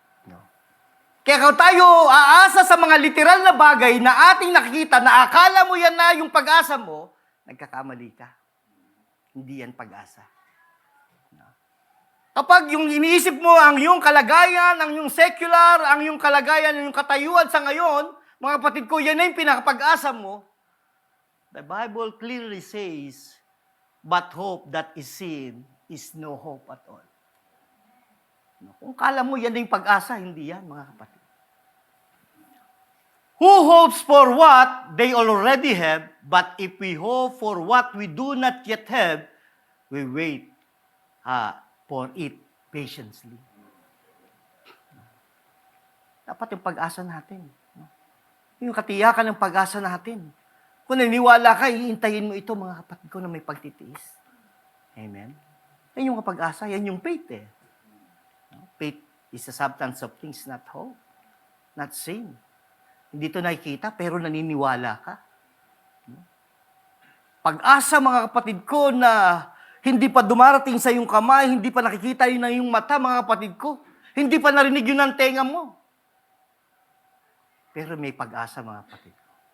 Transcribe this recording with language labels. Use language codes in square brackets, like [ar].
[tl] No. Kaya kung tayo aasa sa mga literal na bagay na ating nakikita, na akala mo yan na yung pag-asa mo, nagkakamali ka. Hindi yan pag-asa. No. Kapag yung iniisip mo ang iyong kalagayan, ang iyong secular, ang iyong kalagayan, ang iyong katayuan sa ngayon, mga kapatid ko, yan na yung pinakapag-asa mo. [en] The Bible clearly says, but hope that is seen is no hope at all. [tl] Kung kala mo yan yung pag-asa, hindi yan, mga kapatid. [en] Who hopes for what they already have, but if we hope for what we do not yet have, we wait for it patiently. [tl] Dapat yung pag-asa natin. Yung katiyakan ng pag-asa natin. Kung naniniwala ka, iintayin mo ito, mga kapatid ko, na may pagtitiis. Amen? Yan yung pag-asa, yan yung faith eh. [en] Faith is a substance of things not hope, not seen. [tl] Hindi ito nakikita, pero naniniwala ka. Pag-asa, mga kapatid ko, na hindi pa dumarating sa iyong kamay, hindi pa nakikita yun ng iyong mata, mga kapatid ko. Hindi pa narinig yun ng tenga mo. Pero may pag-asa, mga kapatid ko.